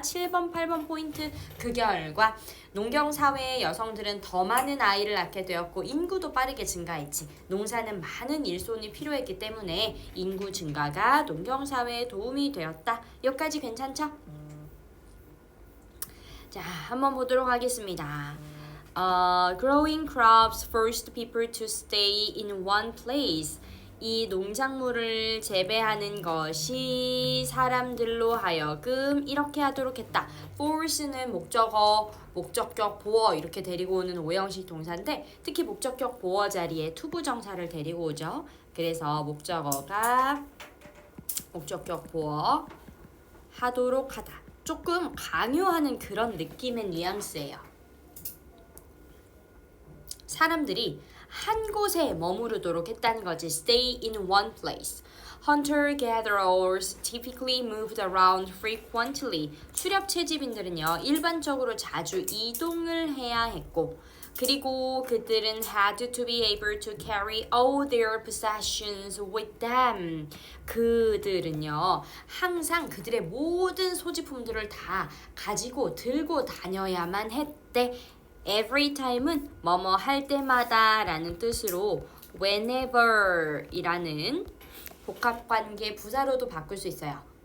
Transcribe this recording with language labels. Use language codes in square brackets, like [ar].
[ko] 7번, 8번 포인트. 그 결과 농경사회의 여성들은 더 많은 아이를 낳게 되었고, 인구도 빠르게 증가했지. 농사는 많은 일손이 필요했기 때문에 인구 증가가 농경사회에 도움이 되었다. 여기까지 괜찮죠? 자, 한번 보도록 하겠습니다. [en] Growing crops forced people to stay in one place. [ko] 이 농작물을 재배하는 것이 사람들로 하여금 이렇게 하도록 했다. force는 목적어, 목적격, 보어 이렇게 데리고 오는 오형식 동사인데, 특히 목적격 보어 자리에 투부정사를 데리고 오죠. 그래서 목적어가 목적격 보어 하도록 하다. 조금 강요하는 그런 느낌의 뉘앙스예요. 사람들이 한 곳에 머무르도록 했다는 거지. [en] Stay in one place. Hunter-gatherers typically moved around frequently. [ko] 수렵 채집인들은요, 일반적으로 자주 이동을 해야 했고, 그리고 그들은 [en] had to be able to carry all their possessions with them. [ko] 그들은요, 항상 그들의 모든 소지품들을 다 가지고 들고 다녀야만 했대. Every time은 뭐뭐 할 때마다 라는 뜻으로 whenever 이라는 복합관계 부사로도 바꿀 수 있어요.